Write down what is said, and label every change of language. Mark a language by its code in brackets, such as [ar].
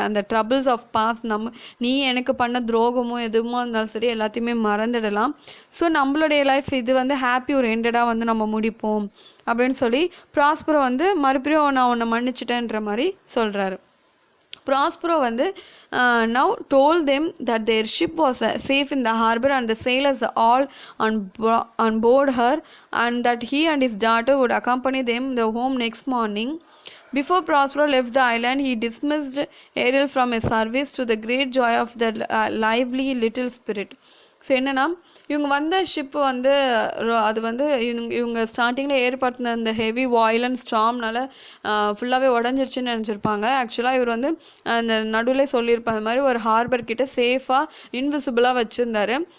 [ta] அந்த troubles of past நீ எனக்கு பண்ண துரோகமோ எதுவுமோ இருந்தாலும் சரி எல்லாத்தையுமே மறந்துடலாம். ஸோ நம்மளுடைய லைஃப் இது வந்து ஹாப்பி ஓரியன்டாக வந்து நம்ம முடிப்போம் அப்படின்னு சொல்லி ப்ராஸ்பரோ வந்து மறுபடியும் நான் உன்னை மன்னிச்சிட்டேன்ற மாதிரி சொல்கிறாரு. [en] Prospero [ta] வந்து [en] now told them that their ship was safe in the harbor and the sailors all on board her, and that he and his daughter would accompany them the home next morning. Before Prospero left the island, he dismissed Ariel from his service to the great joy of the lively little spirit. [ta] So என்னென்னா இவங்க வந்த ship வந்து அது வந்து இவங்க ஸ்டார்டிங்கில் ஏற்படுத்தின அந்த ஹெவி வாய்லண்ட் ஸ்டார்ம்னால ஃபுல்லாகவே உடஞ்சிருச்சுன்னு நினச்சிருப்பாங்க. ஆக்சுவலாக இவர் வந்து அந்த நடுவில் சொல்லியிருப்பாங்க அது மாதிரி ஒரு ஹார்பர் கிட்ட சேஃபாக இன்விசிபிளாக வச்சுருந்தாரு.